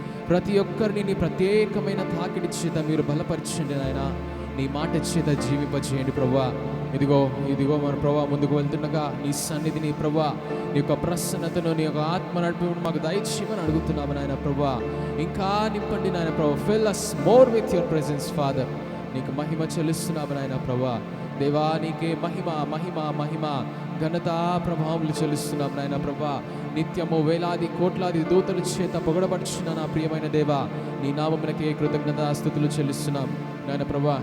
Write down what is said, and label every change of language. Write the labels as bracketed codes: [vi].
[te] ప్రతి ఒక్కరిని నీ ప్రత్యేకమైన తాకిడి చేత మీరు బలపరచండి నాయన. నీ మాట చేత జీవింపజేయండి ప్రభువా. ఇదిగో మన ప్రభువా ముందుకు వెళ్తుండగా నీ సన్నిధిని ప్రభువా నీ యొక్క ప్రసన్నతను, నీ యొక్క ఆత్మ నడిపి మాకు దయచేయమని అడుగుతున్నాము నాయన ప్రభువా. ఇంకా నింపండి నాయన ప్రభు. [en] Fill us more with your presence father. [te] నీకు మహిమ చెల్లిస్తున్నాము నాయన ప్రభువా. దేవా నీకే మహిమ మహిమ మహిమ ఘనత ప్రభావములు చెల్లిస్తున్నాం నాయన ప్రభా. నిత్యము వేలాది కోట్లాది దూతల చేత పొగడబడుచున్న నా ప్రియమైన దేవా, నీ నామమునకే కృతజ్ఞత స్తుతులు చెల్లిస్తున్నాం నాయన ప్రభా.